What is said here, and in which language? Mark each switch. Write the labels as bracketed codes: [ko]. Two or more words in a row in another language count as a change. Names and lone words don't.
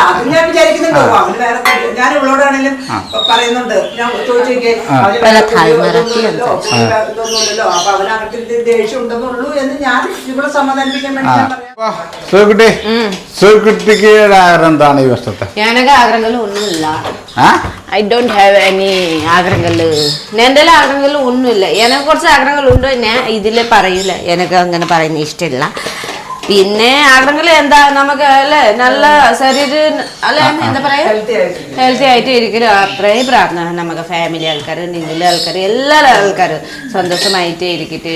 [ml] ഞാൻ ഇവളോടാണെങ്കിലും പറയുന്നുണ്ട്, ഞാൻ ചോദിച്ചോക്കിയല്ലോ അപ്പൊ അവനകത്ത് ദേഷ്യം ഉണ്ടെന്നുള്ളൂ എന്ന് ഞാൻ ഇവിടെ സമാധാനിപ്പിക്കാൻ വേണ്ടി ഞാൻ പറയാം. സുകുട്ടിക്ക് ആഗ്രഹം എന്താണ് ഈ വർഷത്തെ? [ta] எனக்கு ஆഗ്രഹங்கள் ஒன்றும் இல்லை. [en] I don't have any ആഗ്രഹങ്ങൾ. [ml] എൻ്റെ ആഗ്രഹങ്ങൾ ഒന്നുമില്ല. എനിക്ക് കുറച്ച് ആഗ്രഹങ്ങൾ ഉണ്ട്, ഞാൻ ഇതിൽ പറയൂല. എനിക്ക് അങ്ങനെ പറയുന്ന ഇഷ്ടമില്ല. പിന്നെ ആഗ്രഹങ്ങൾ എന്താ, നമുക്ക് അല്ലേ നല്ല ശരീരം അല്ലെ എന്താ പറയാ ഹെൽത്തി ആയിട്ട് ഇരിക്കലും അത്രേ പ്രാർത്ഥന. നമുക്ക് ഫാമിലി ആൾക്കാർ, നിങ്ങളുടെ ആൾക്കാർ, എല്ലാ ആൾക്കാരും സന്തോഷമായിട്ട് ഇരിക്കട്ടെ.